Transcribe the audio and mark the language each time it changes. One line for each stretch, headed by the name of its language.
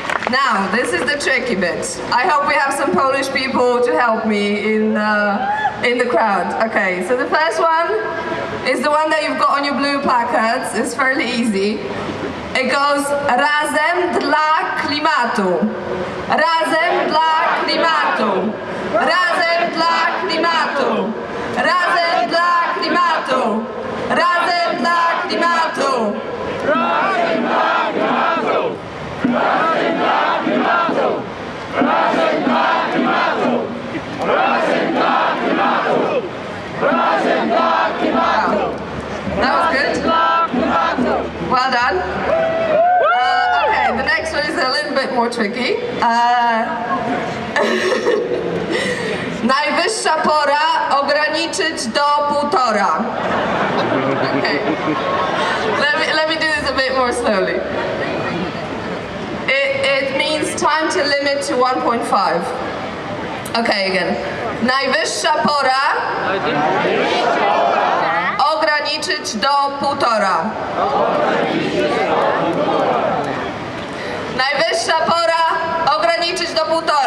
English: Now, this is the tricky bit. I hope we have some Polish people to help me in the crowd. Okay, so the first one is the one that you've got on your blue placards. It's fairly easy. It goes,
Polish: razem dla klimatu. Razem dla klimatu. Razem dla klimatu. Razem dla klimatu. Razem dla klimatu. Razem dla klimatu. Razem dla klimatu. Razem dla klimatu. Razem dla klimatu. Razem dla klimatu.
English: That was good. Well done. Okay, the next one is a little bit more tricky.
Polish: Najwyższa pora ograniczyć ograniczyć do 1,5. Okay.
English: Let me do this a bit more slowly. It means time to limit to 1.5. Okay, again.
Polish: Najwyższa pora ograniczyć do 1,5. Najwyższa pora ograniczyć do 1,5.